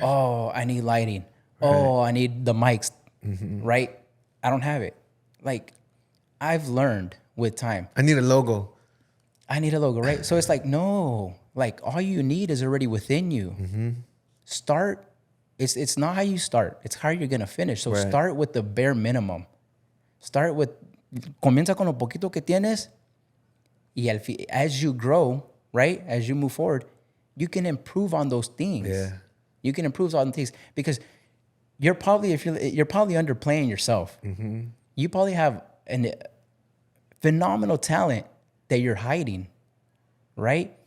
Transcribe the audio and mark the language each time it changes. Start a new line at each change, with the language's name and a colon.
English: Oh, I need lighting. Oh, I need the mics. Right. I don't have it. Like, I've learned with time. I need a logo. I need a logo, right? So it's like, no, like all you need is already within you. Start. It's not how you start. It's how you're gonna finish. So Right. start with the bare minimum. Start with,
Spanish: comienza con lo poquito que tienes.
English: Y as you grow, right? As you move forward, you can improve on those things. Yeah. You can improve on things because you're probably underplaying yourself. You probably have a phenomenal talent that you're hiding, right?